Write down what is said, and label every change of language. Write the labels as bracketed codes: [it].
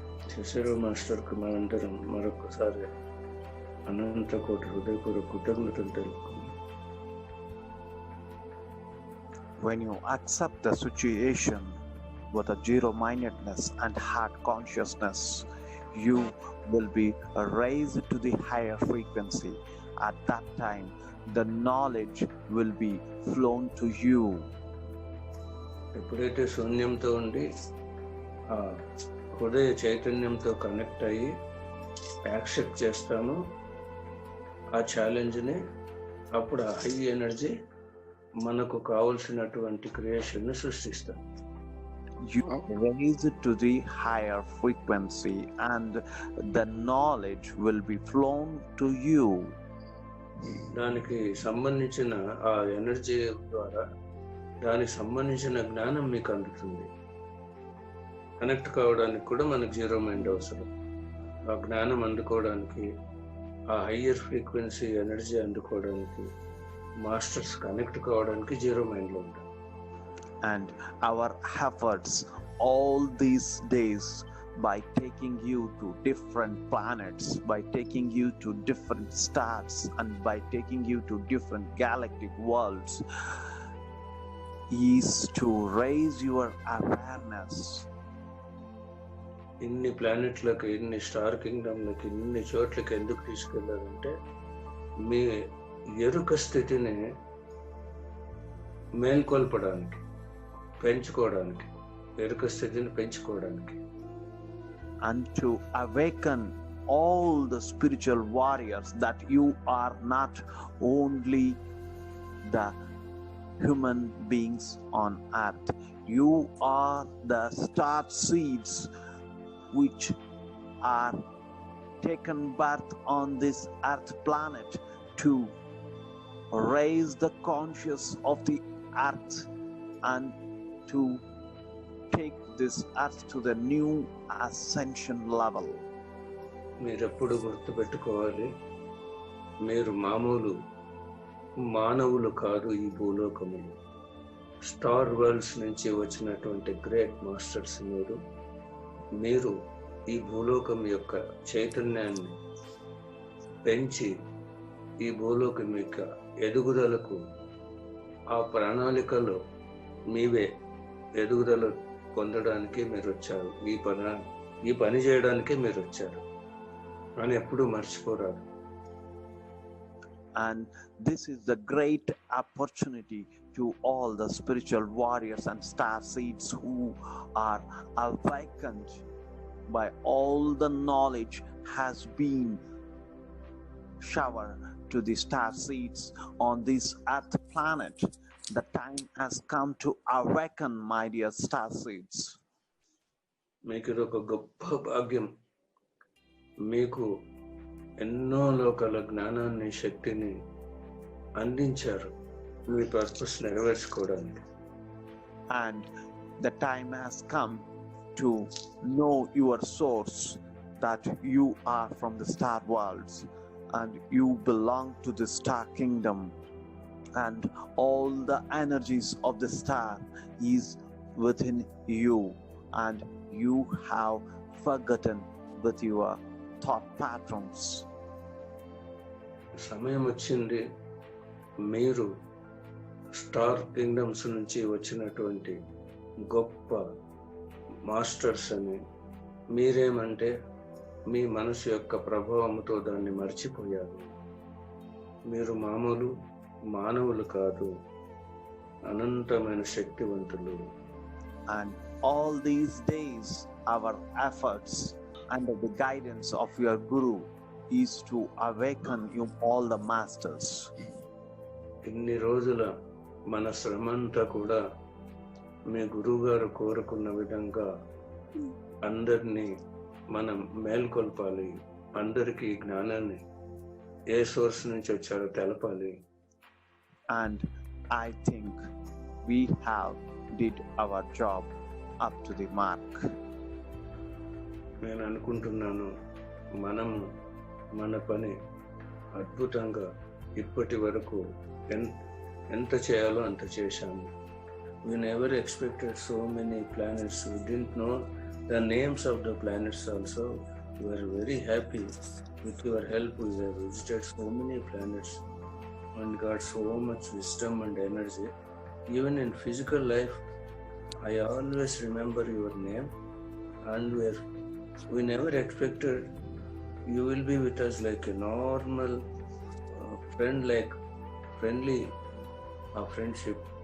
[te] చేశారు మాస్టర్కు మనందరం మరొకసారి అనంత కోటి హృదయపూర్వక కృతజ్ఞతలు తెలుపుకుందాం. [en] When you accept the situation with a zero-mindedness and heart consciousness, you will be raised to the higher frequency. At that time, the knowledge will be flown to you. [te] ఎప్పుడైతే శూన్యంతో ఉండి ఆ హృదయ చైతన్యంతో కనెక్ట్ అయ్యి యాక్సెప్ట్ చేస్తామో ఆ ఛాలెంజ్ని, అప్పుడు ఆ హై ఎనర్జీ మనకు కావలసినటువంటి క్రియేషన్ని సృష్టిస్తాం. [en] You raise it to the higher frequency and the knowledge will be flown to you. [te] దానికి సంబంధించిన ఆ ఎనర్జీ ద్వారా దానికి సంబంధించిన జ్ఞానం మీకు అందుతుంది. కనెక్ట్ కావడానికి కూడా మనకు జీరో మైండ్ అవసరం. ఆ జ్ఞానం అందుకోవడానికి, ఆ హయ్యర్ ఫ్రీక్వెన్సీ ఎనర్జీ అందుకోవడానికి, మాస్టర్స్ కనెక్ట్ కావడానికి జీరో మైండ్లో ఉంటాం. [en] And our efforts all these days by taking you to different planets, by taking you to different stars, and by taking you to different galactic worlds is to raise your awareness. [te] ఇన్ని ప్లానెట్లకు, ఇన్ని star కింగ్డమ్లకి, ఇన్ని చోట్లకి ఎందుకు తీసుకెళ్లారంటే మీ ఎరుక స్థితిని మేల్కొల్పడానికి, పెంచుకోవడానికి, ఎరుక స్థితిని పెంచుకోవడానికి. [en] And to awaken all the spiritual warriors that you are not only the human beings on earth, you are the star seeds which are taken birth on this earth planet to raise the conscious of the earth and to take this earth to the new ascension level. [te] మీరెప్పుడు గుర్తుపెట్టుకోవాలి, మీరు మామూలు మానవులు కాదు. ఈ భూలోకములు star world's నుంచి వచ్చినటువంటి great masters మీరు ఈ భూలోకం యొక్క చైతన్యాన్ని పెంచి ఈ భూలోకం యొక్క ఎదుగుదలకు, ఆ ప్రణాళికలో మీవే ఎదుగుదల పొందడానికి మీరు వచ్చారు. ఈ పని చేయడానికే మీరు వచ్చారు అని ఎప్పుడూ మర్చిపోరాదు. [en] And this is the great opportunity to all the spiritual warriors and star seeds who are awakened by all the knowledge has been showered to the star seeds on this earth planet. The time has come to awaken, my dear star seeds. [te] మీకు ఇది ఒక గొప్ప భాగ్యం. మీకు ఎన్నో లోకాల జ్ఞానాన్ని, శక్తిని అందించారు మీ purpose నెరవేర్చుకోవడానికి. [en] And the time has come to know your source, that you are from the star worlds and you belong to the star kingdom, and all the energies of the star is within you, and you have forgotten with your thought patterns. [te] సమయం వచ్చింది. మీరు star kingdoms నుంచి వచ్చినటువంటి గొప్ప masters అని, మీరేమంటే మీ మనసు యొక్క ప్రభావంతో దాన్ని మర్చిపోయారు. మీరు మానవులు కాదు, అనంతమైన శక్తివంతులు. [en] And all these days our efforts under the guidance of your guru is to awaken you all the masters. [te] ఇన్ని రోజుల మన శ్రమంతా కూడా మీ గురువు గారు కోరుకున్న విధంగా అందరినీ మనం మేల్కొల్పాలి. అందరికీ జ్ఞానాన్ని ఏ సోర్స్ నుంచి వచ్చారో తెలపాలి. [en] And I think we have did our job up to the mark. [te] నేను అనుకుంటున్నాను మనము మన పని అద్భుతంగా ఇప్పటి వరకు ఎంత చేయాలో అంత చేశాము. [en] We never expected so many planets. We didn't know the names of the planets also. We were very happy. With your help, we have visited so many planets and got so much wisdom and energy. Even in physical life, I always remember your name, and we never expected you will be with us like a normal friendly friendship.